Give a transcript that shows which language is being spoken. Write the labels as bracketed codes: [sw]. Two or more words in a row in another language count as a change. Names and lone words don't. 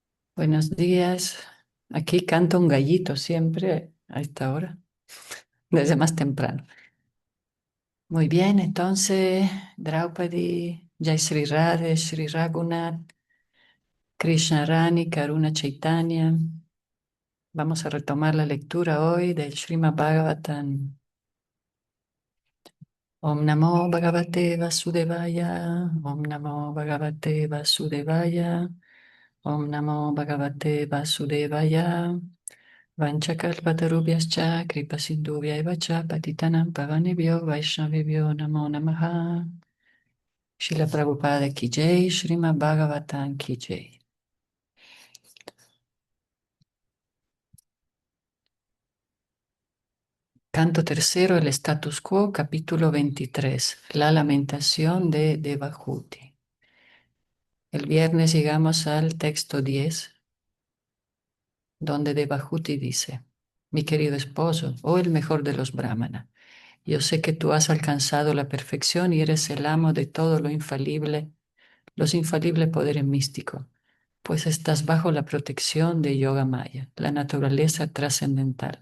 [es] Buenos días. Aquí canta un gallito siempre a esta hora, desde más temprano. Muy bien, entonces, Draupadi, Jai Sri Radhe, Sri Raghunath, Krishna Rani, Karuna Chaitanya. Vamos a retomar la lectura hoy del Srimad Bhagavatam. [sa] Om Namo Bhagavate Vasudevaya, Om Namo Bhagavate Vasudevaya, Om Namo Bhagavate Vasudevaya. Vanchakalpatarubhyascha kripasindhubhya cha patitanam pavanebhyo vaishnavebhyo namo namaha. [hi] Srila Prabhupada ki jai, Srimad Bhagavatam ki jai. [es] Canto tercero, el status quo, capítulo 23, la lamentación de Devahuti. El viernes llegamos al texto 10, donde Devahuti dice: Mi querido esposo, oh el mejor de los brahmanas, yo sé que tú has alcanzado la perfección y eres el amo de todo lo infalible, los infalibles poderes místicos, pues estás bajo la protección de Yoga Maya, la naturaleza trascendental.